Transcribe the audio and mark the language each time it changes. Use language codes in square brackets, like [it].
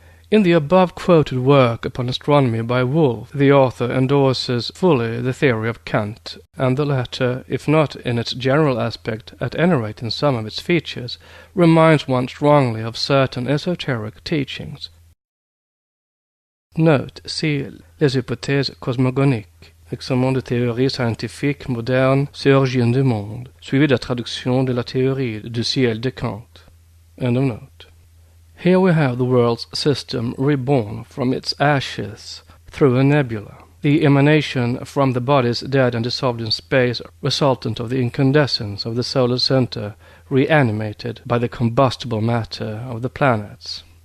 [en] In the above-quoted work upon astronomy by Wolf, the author endorses fully the theory of Kant, and the latter, if not in its general aspect, at any rate in some of its features, reminds one strongly of certain esoteric teachings. Note, see [fr] Les hypothèses cosmogoniques, examen de théorie scientifique moderne sur l'origine du monde, suivi de la traduction de la théorie du ciel de Kant. [en] End of note. Here we have the world's system reborn from its ashes through a nebula, the emanation from the bodies dead and dissolved in space resultant of the incandescence of the solar center reanimated by the combustible matter of the planets.